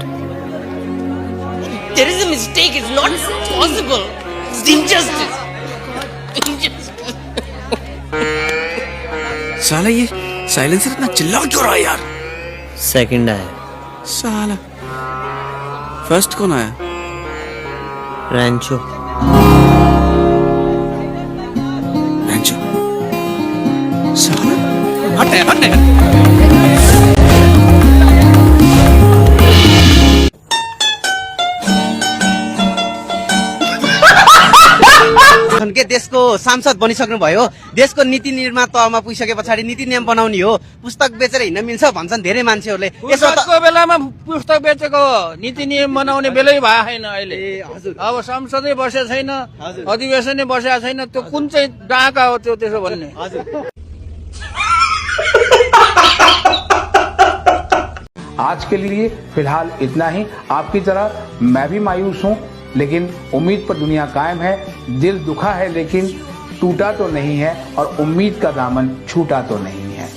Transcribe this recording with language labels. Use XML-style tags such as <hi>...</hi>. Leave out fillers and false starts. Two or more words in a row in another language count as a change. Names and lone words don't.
<en>There is a mistake. It's not possible. It's injustice.</en> <hi>साला ये साइलेंसर इतना चिल्ला क्यों रहा है यार सेकंड आया साला फर्स्ट कौन आया रैंचो साला हट</hi> <ne>के देशको सांसद बनिसक्नु भयो देशको नीति निर्माण तहमा पुगिसके पछाडि नीति नियम बनाउने हो पुस्तक बेचेर हिँड्न मिल्छ भन्छन् धेरै मान्छेहरूले यसको बेलामा पुस्तक बेचेको नीति नियम बनाउने बेलै भएको छैन अहिले अब संसदै बसेको छैन अधिवेशनै बसेको छैन त्यो कुन चाहिँ डाका हो त्यो त्यसो भन्ने</ne> <hi>आज के लिए फिलहाल इतना ही। आपकी तरह मैं भी मायूस हूँ, लेकिन उम्मीद पर दुनिया कायम है। दिल दुखा है लेकिन टूटा तो नहीं है और उम्मीद का दामन छूटा तो नहीं।</hi>